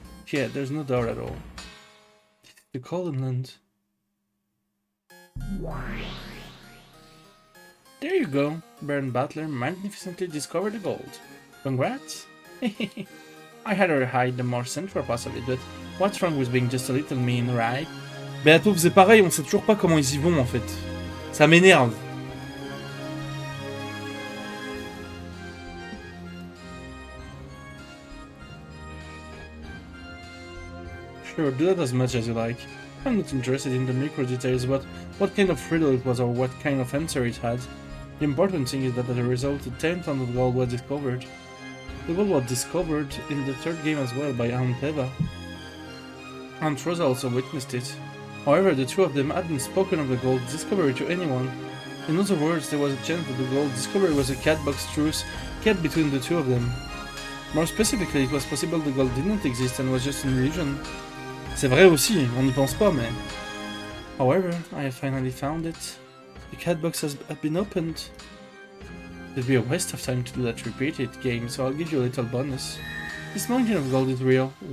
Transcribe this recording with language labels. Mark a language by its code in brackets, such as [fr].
[en] Yeah, there's no doubt at all. The Golden Land. There you go. Baron Butler magnificently discovered the gold. Congrats! I had her hide the more central parts of it, but what's wrong with being just a little mean, right? [fr] Beato faisait pareil, on sait toujours pas comment ils y vont en fait. Ça m'énerve. [en] Sure, do that as much as you like. I'm not interested in the micro details, but what kind of riddle it was or what kind of answer it had. The important thing is that as a result, the 10 tons of gold was discovered. The gold was discovered in the third game as well by Aunt Eva. Aunt Rosa also witnessed it. However, the two of them hadn't spoken of the gold discovery to anyone. In other words, there was a chance that the gold discovery was a catbox truce kept between the two of them. More specifically, it was possible the gold didn't exist and was just an illusion. [fr] C'est vrai aussi, on n'y pense pas, mais... [en] However, I have finally found it. The catbox has been opened. It'd be a waste of time to do that repeated game, so I'll give you a little bonus. This mountain of gold is real.